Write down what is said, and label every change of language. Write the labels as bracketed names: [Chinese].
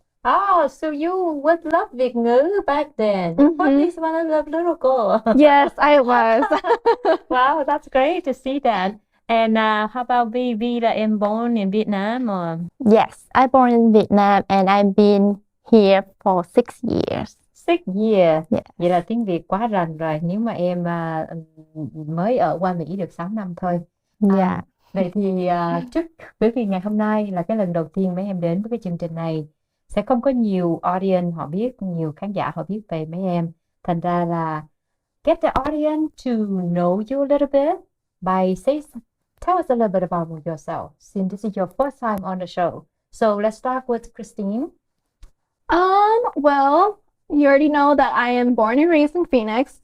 [English] Oh, so you would love Việt ngữ back then. You put this one as a little girl. Yes, I was. Wow, that's great to see that. And how about Vi? Vi [Vietnamese] là em [English] born in Vietnam or? Yes, I born in Vietnam and I've been here for 6 years. 6 years. Yes. [Vietnamese] Vậy là tiếng Việt quá rành rồi. Nếu mà em mới ở qua Mỹ được 6 năm thôi. [English] Yeah. [Vietnamese] Vậy thì bởi vì ngày hôm nay là cái lần đầu tiên mấy em đến với cái chương trình này, sẽ không có nhiều audience họ biết, nhiều khán giả họ biết về mấy em. Thành ra là [English] get the audience to know you a little bit by tell us a little bit about yourself, since this is your first time on the show. So let's start with Christine. Well, you already know that I am born and raised in Phoenix.